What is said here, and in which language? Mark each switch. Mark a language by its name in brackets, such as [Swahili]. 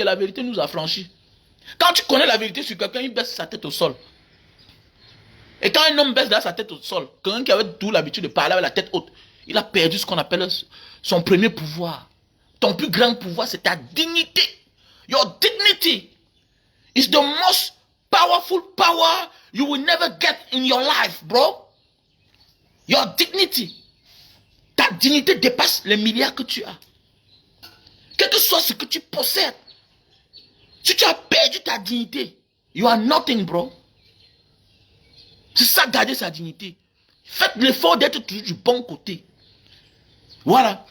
[French] Et la vérité nous affranchit. Quand tu connais la vérité sur quelqu'un, il baisse sa tête au sol. Et quand un homme baisse sa tête au sol, quelqu'un qui avait tout l'habitude de parler avec la tête haute, il a perdu ce qu'on appelle son premier pouvoir. Ton plus grand pouvoir, c'est ta dignité. [English] Your dignity. It's the most powerful power you will never get in your life, bro. Your dignity. [French] Ta dignité dépasse les milliards que tu as. Quel que soit ce que tu possèdes. Si tu as perdu ta dignité, [English] you are nothing, bro. [French] C'est ça, garder sa dignité. Faites l'effort d'être toujours du bon côté. Voilà.